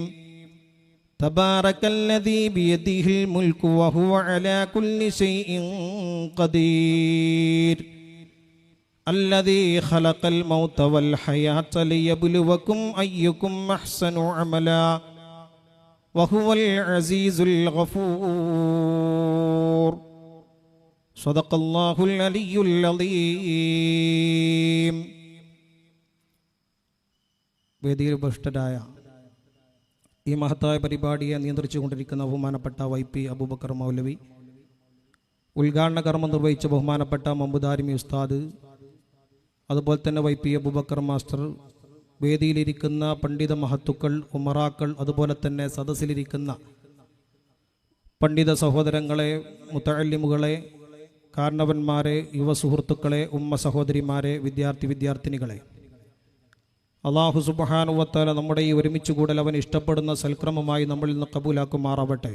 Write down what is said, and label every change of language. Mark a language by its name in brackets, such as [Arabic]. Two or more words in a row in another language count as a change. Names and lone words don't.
[Arabic] تبارك الذي بيده الملك وهو على كل شيء قدير، الذي خلق الموت والحياة ليبلوكم أيكم أحسن عملا وهو العزيز الغفور. صدق الله العلي العظيم. [Malayalam] വേദിയിൽ ഉപവിഷ്ടരായ ഈ മഹത്തായ പരിപാടിയെ നിയന്ത്രിച്ചുകൊണ്ടിരിക്കുന്ന ബഹുമാനപ്പെട്ട YP അബൂബക്കർ മൗലവി, ഉദ്ഘാടന കർമ്മം നിർവഹിച്ച ബഹുമാനപ്പെട്ട മമ്പുദാരിമി ഉസ്താദ്, അതുപോലെ തന്നെ YP അബൂബക്കർ മാസ്റ്റർ, വേദിയിലിരിക്കുന്ന പണ്ഡിത മഹത്തുക്കൾ, ഉമറാക്കൾ, അതുപോലെ തന്നെ സദസ്സിലിരിക്കുന്ന പണ്ഡിത സഹോദരങ്ങളെ, മുത്തഅല്ലിമുകളെ, കാരണവന്മാരെ, യുവ സുഹൃത്തുക്കളെ, ഉമ്മ സഹോദരിമാരെ, വിദ്യാർത്ഥിനികളെ, [Arabic] الله سبحانه وتعالى [Malayalam] നമ്മുടെ ഈ ഒരുമിച്ച് കൂടൽ അവൻ ഇഷ്ടപ്പെടുന്ന സൽക്രമമായി നമ്മളിൽ നിന്ന് കബൂലാക്കുമാറാവട്ടെ.